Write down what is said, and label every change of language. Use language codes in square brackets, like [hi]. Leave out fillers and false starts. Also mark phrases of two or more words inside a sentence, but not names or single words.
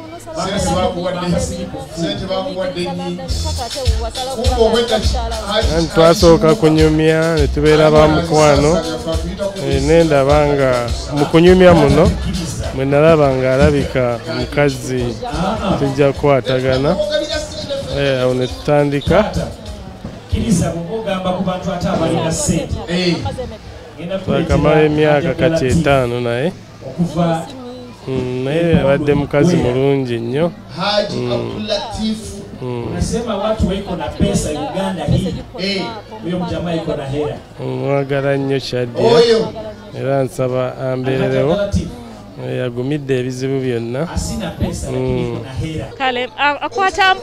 [lg] twasooka kunyumya ne tubeera ba mukwano nendaba nga mu kunyumya muno mwe nalaba nga alabika mukazi tujja kukwatagana awo ne tutandika twakamala emyaka kati 5 naye naye abadde mukazi mulungi nnyo. [sw] Unasema watu wako na pesa Uganda hii. Huyo mjamaa yuko na hela. [lg] Mwagala nnyo Shadia era nsaba ambeererewo yagumidde ebizibu byonna. [sw] Asina pesa lakini yuko na hela. [lg] Kale akwata